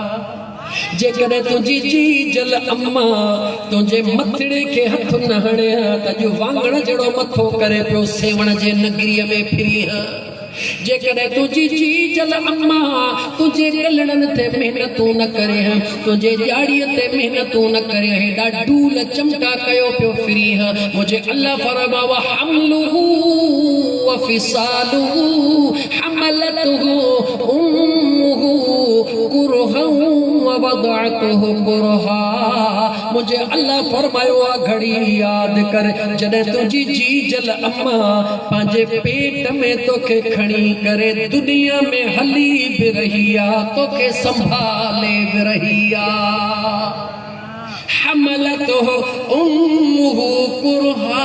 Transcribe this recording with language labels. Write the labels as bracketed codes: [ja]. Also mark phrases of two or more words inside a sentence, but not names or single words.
[sd] जेकॾहिं तुंहिंजी जी जल अम्मा तुंहिंजे मथड़े खे हथ न हणे त अॼु वांगण जहिड़ो मथो करे पियो सेवण जे नगरीअ में फिरी। जेकॾहिं तुंहिंजी जी जल अम्मा तुंहिंजे गलड़नि ते महिनतूं न करे, तुंहिंजे ॼाड़ीअ ते महिनतूं न करे, हेॾा डूल चमटा कयो पियो फिरी, मुंहिंजे अल्लाह फरमा [ar] و حمله و فصاله حملته أمه كرها و وضعته كرها. [sd] मुंहिंजे अल्लाह फरमायो आहे घड़ी यादि कर जॾहिं तुंहिंजी जी जल अम्मा पंहिंजे पेट में तोखे खणी करे दुनिया में हली भी रही आ, तोखे संभाले भी रही आ। [ar] حملته أمه كرها.